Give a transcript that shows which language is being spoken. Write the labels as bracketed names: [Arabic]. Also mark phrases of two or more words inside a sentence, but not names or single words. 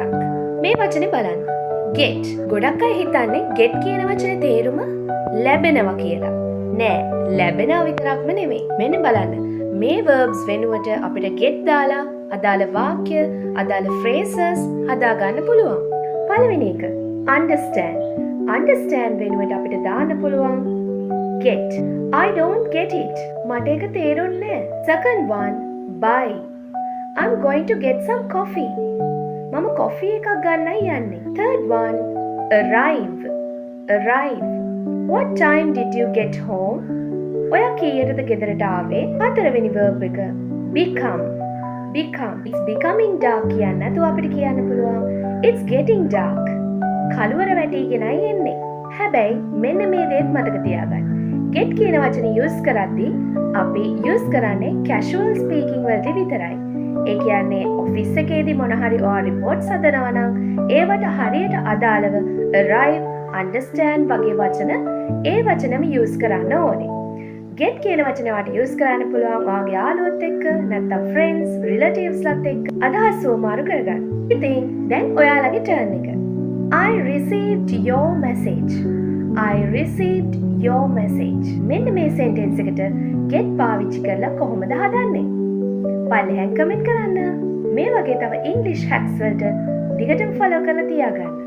[Sinhala] මේ වචනේ බලන්න. get. ගොඩක් අය හිතන්නේ get කියන වචනේ තේරුම ලැබෙනවා කියලා. නෑ, ලැබෙනවා විතරක්ම නෙමෙයි. මෙන්න බලන්න. මේ verbs වෙනුවට අපිට get දාලා අදාළ වාක්‍ය, අදාළ phrases හදාගන්න පුළුවන්. පළවෙනි එක understand. understand වෙනුවට අපිට දාන්න පුළුවන් get. [English] I don't get it. [Sinhala] මට ඒක තේරුන්නේ නැහැ. [English] Second one buy. I'm going to get some coffee. [Sinhala] මම coffee එකක් ගන්නයි යන්නේ. [English] Third one arrive. arrive. What time did you get home? [Sinhala] ඔයා කීයටද ගෙදරට ආවේ? හතරවෙනි verb එක become. [English] become. It's becoming dark [Sinhala] කියන්න නැතුව අපිට කියන්න පුළුවන් [English] it's getting dark. [Sinhala] කළුවර වැටීගෙනයි එන්නේ. හැබැයි මෙන්න මේ දේත් මතක තියාගන්න. get කියන වචනේ use කරද්දී අපි use කරන්නේ [English] casual speaking [Sinhala] වලදී විතරයි. ඒ කියන්නේ office එකේදී මොන හරි ඔයා reports හදනවා නම් ඒවට හරියට අදාළව arrive, understand වගේ වචන ඒ වචනම use කරන්න ඕනේ. get කියන වචනේ වාට use කරන්න පුළුවන් ඔයාගේ යාළුවොත් එක්ක නැත්නම් friends, relatives ලත් එක්ක අදහස් සෝමාරු කරගන්න. ඉතින් දැන් ඔයාලගේ turn එක. [English] I received your message. I received your message. [Sinhala] මෙන්න මේ sentence එකට get පාවිච්චි කරලා කොහොමද හදන්නේ? පල්ලෙහාන් comment කරන්න. මේ වගේ තව [English] English hacks [Sinhala] වලට දිගටම follow කරලා තියාගන්න.